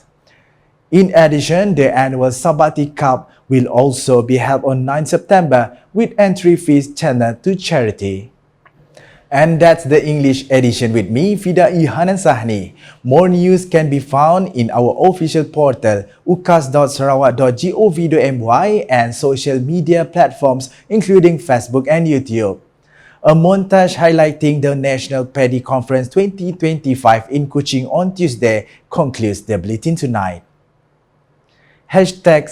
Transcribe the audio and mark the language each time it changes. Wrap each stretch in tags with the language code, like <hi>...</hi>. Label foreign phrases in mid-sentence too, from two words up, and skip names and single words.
<en>In addition, the annual Sabati Cup will also be held on 9 September with entry fees channeled to charity. And that's the English edition with me, Fida'iy Hannan. More news can be found in our official portal ukas.sarawak.gov.my and social media platforms including Facebook and YouTube. A montage highlighting the National Paddy Conference 2025 in Kuching on Tuesday concludes the bulletin tonight. #Saluran Informasi Rakyat.</en>